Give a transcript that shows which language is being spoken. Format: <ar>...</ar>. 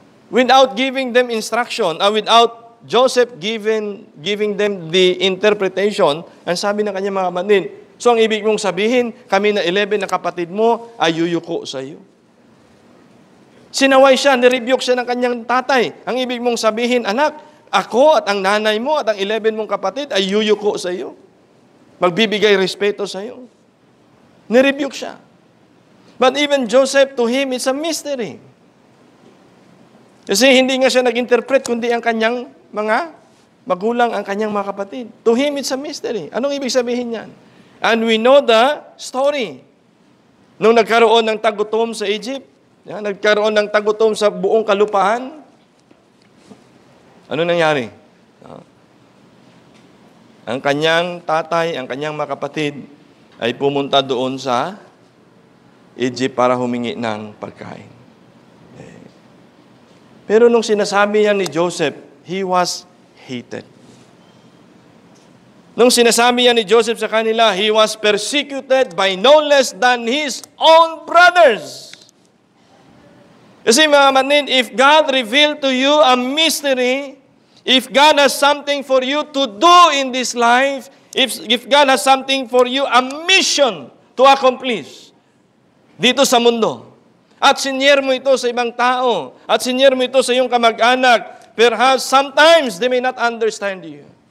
<en>Without giving them instruction, without Joseph giving them the interpretation,</en> <tl>ang sabi ng kanyang mga kapatid, so ang ibig mong sabihin, kami na 11 na kapatid mo ay yuyuko sa iyo. Sinaway siya, nirebuke siya ng kanyang tatay. Ang ibig mong sabihin, anak, ako at ang nanay mo at ang 11 mong kapatid ay yuyuko sa iyo. Magbibigay respeto sa iyo. Nirebuke siya.</tl> <en>But even Joseph, to him, it's a mystery.</en> <tl>Kasi hindi nga siya nag-interpret, kundi ang kanyang mga magulang, ang kanyang mga kapatid.</tl> <en>To him, it's a mystery.</en> <tl>Anong ibig sabihin yan?</tl> <en>And we know the story.</en> <tl>Nung nagkaroon ng tagutom sa Egypt, nagkaroon ng tagutom sa buong kalupahan, ano nangyari? Ang kanyang tatay, ang kanyang mga kapatid ay pumunta doon sa Egypt para humingi ng pagkain. Pero nung sinasabi niya ni Joseph,</tl> <en>he was hated.</en> <tl>Nung sinasabi niya ni Joseph sa kanila,</tl> <en>he was persecuted by no less than his own brothers.</en> <tl>Kasi mga kapatid,</tl> <en>if God revealed to you a mystery, if God has something for you to do in this life, if God has something for you, a mission to accomplish</en> <tl>dito sa mundo, at sinyer mo ito sa ibang tao, at sinyer mo ito sa iyong kamag-anak,</tl> <en>perhaps sometimes they may not understand you.</en>